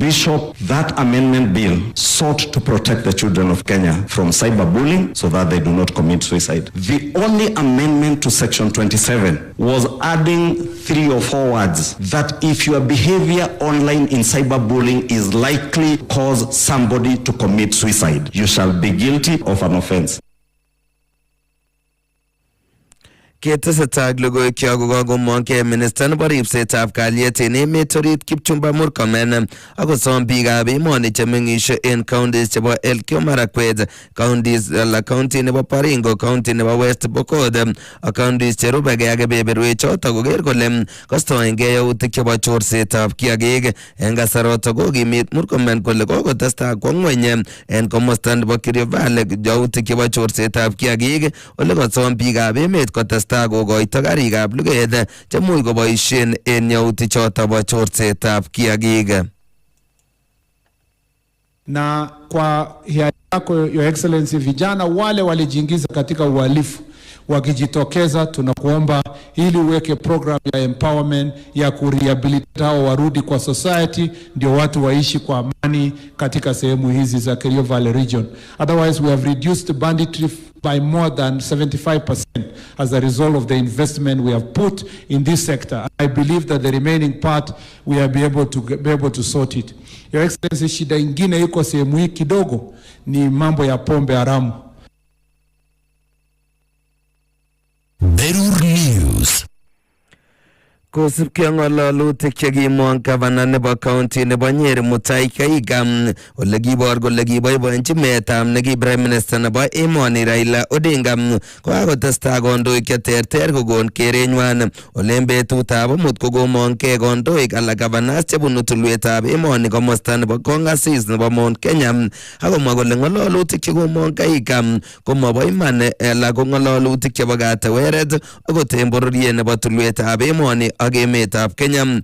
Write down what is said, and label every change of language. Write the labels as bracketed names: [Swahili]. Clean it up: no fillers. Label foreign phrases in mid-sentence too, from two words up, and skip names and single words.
[English] Bishop, that amendment bill sought to protect the children of Kenya from cyberbullying so that they do not commit suicide. The only amendment to section 27 was adding 3 or 4 words that if your behavior online in cyberbullying is likely cause somebody to commit suicide, you shall be guilty of an offense. [Kalenjin] Ketesetai ak logoiwek kokagomongkei minister nebo ripsetab kalyet en emet orit Kipchumba Murkomen akosom biikab emoni chemeng'ishe en counties chebo Elgeyo Marakwet, county nebo Baringo, county nebo West Pokot ak counties cherubegei ak kebeberwechoto koker kole kostoengei yautik chebo chorsetab kiagik. En kasaroto kokimit Murkomen kole kokotestai kwo ng'weny en komosta nebo Kerio Valley yautik chebo chorsetab kiagik ole kosom biikab emet kotestai kokoito karikab luget chemuch koboisien en yautik choto bo chorsetab kiagik. [Swahili] Na kwa hiari yako [English] Your Excellency, [Swahili] vijana wale walijiingiza katika uhalifu wakijitokeza, tunakuomba ili uweke program ya empowerment ya kurehabilitate hao warudi kwa society, ndio watu waishi kwa amani katika sehemu hizi za Kerio Valley region. [English] Otherwise we have reduced banditry by more than 75% as a result of the investment we have put in this sector. I believe that the remaining part we will be able to sort it. Your Excellency, [Swahili] shida ingine iko sehemu hii kidogo ni mambo ya pombe haramu. [Kalenjin] Berur News. Kosubkei ng'ololutik chekimong gavana nebo county nebo Nyeri Mutahi Kahiga ole kibor kole kiboiboenchi meetab neki prime minister nebo emoni Raila Odinga kokakotestai kandoik cheterter kokon kerenywan ole en betutab amut kokomongkei kandoik ala gavanas chebunu tulwetab emoni komosta nebo Kongasis nebo Mount Kenya akomwa kole ng'ololutik chekomong Kahiga komobo iman ala ko ng'ololutik chebo kateweret akot en bororiet nebo tulwetab emoni ak emetab Kenya.